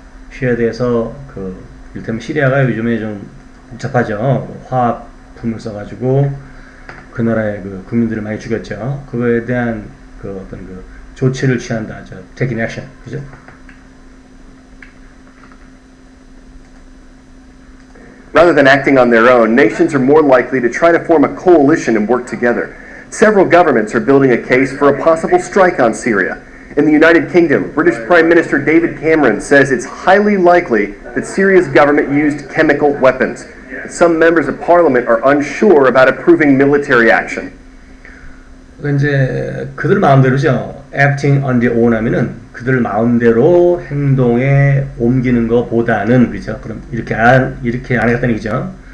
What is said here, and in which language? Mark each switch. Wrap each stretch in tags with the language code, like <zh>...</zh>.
<ko>시리아에 대해서 이를테면 시리아가 요즘에 좀 복잡하죠. 화학품을 써가지고 그 나라의 국민들을 많이 죽였죠. 그거에 대한 어떤 조치를 취한다.</ko> <en>Taking action,</en> <ko>그죠?</ko> <en>Rather than acting on their own, nations are more likely to try to form a coalition and work together. Several governments are building a case for a possible strike on Syria. In the United Kingdom, British Prime Minister David Cameron says it's highly likely that Syria's government used chemical weapons. Some members of parliament are unsure about approving military action.</en> <ko>이제 그들 마음대로죠.</ko> <en>Acting on their own</en> <ko>하면은 그들 마음대로 행동에 옮기는 것보다는, 그죠? 그럼 이렇게 안 하겠다는 얘기죠.</ko>